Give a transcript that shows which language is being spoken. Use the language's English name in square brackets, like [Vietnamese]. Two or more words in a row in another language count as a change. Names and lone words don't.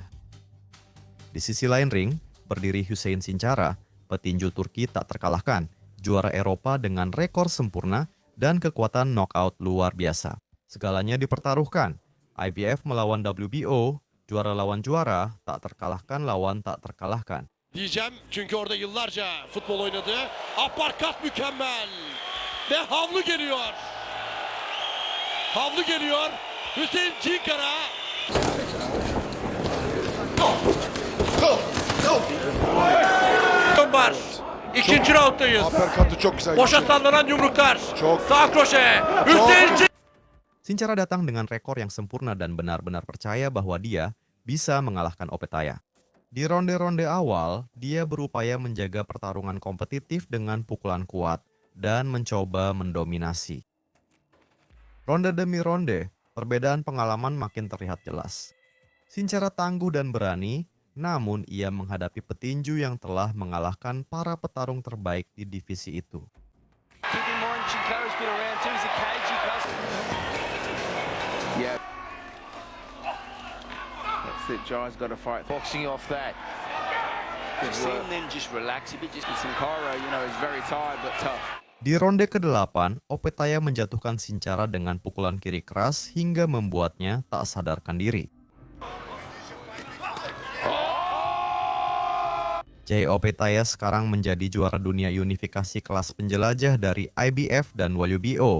[Indonesian] Di sisi lain ring, berdiri Hüseyin Sincara, petinju Turki tak terkalahkan, juara Eropa dengan rekor sempurna dan kekuatan knockout luar biasa. Segalanya dipertaruhkan. IBF melawan WBO, juara lawan juara, tak terkalahkan lawan tak terkalahkan. [Turkish] Diyeceğim çünkü orada yıllarca futbol oynadı. Uppercut mükemmel. Ve havlu geliyor. Havlu geliyor. Hüseyin Cinkara. Var. İkinci rounddayız. Uppercut'ı çok güzel. Boşa sallanan yumruklar. Çok. Sağ kroşe. Hüseyin Cinkara. [Indonesian] Sincara datang dengan rekor yang sempurna dan benar-benar percaya bahwa dia bisa mengalahkan Opetaia. Di ronde-ronde awal, dia berupaya menjaga pertarungan kompetitif dengan pukulan kuat dan mencoba mendominasi. Ronde demi ronde, perbedaan pengalaman makin terlihat jelas. Sincara tangguh dan berani, namun ia menghadapi petinju yang telah mengalahkan para petarung terbaik di divisi itu. [English] Yeah. That's it. Jai's got to fight. Boxing off that. You've seen them just relax a bit. Sin Cara, you know, is very tired but tough. [Indonesian] Di ronde ke-8, Opetaia menjatuhkan Sincara dengan pukulan kiri keras hingga membuatnya tak sadarkan diri. Jay Opetaia sekarang menjadi juara dunia unifikasi kelas penjelajah dari IBF dan WBO.